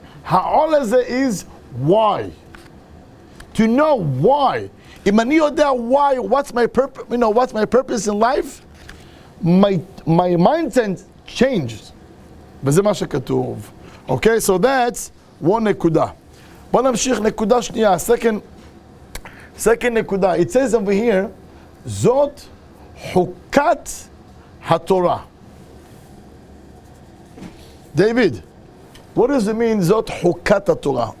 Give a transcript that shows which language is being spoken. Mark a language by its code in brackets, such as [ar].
[he] העול הזה [en] is why. To know why. [he] אם אני יודע [en] why, what's my purpose, what's my purpose in life, my mindset changes. [he] וזה מה שכתוב. [en] Okay, so that's one נקודה. [he] בוא נמשיך נקודה שנייה, [en] second [he] נקודה. [en] It says over here, [he] זאת חוקת התורה. [en] David, what does it mean, [he] זאת חוקת התורה?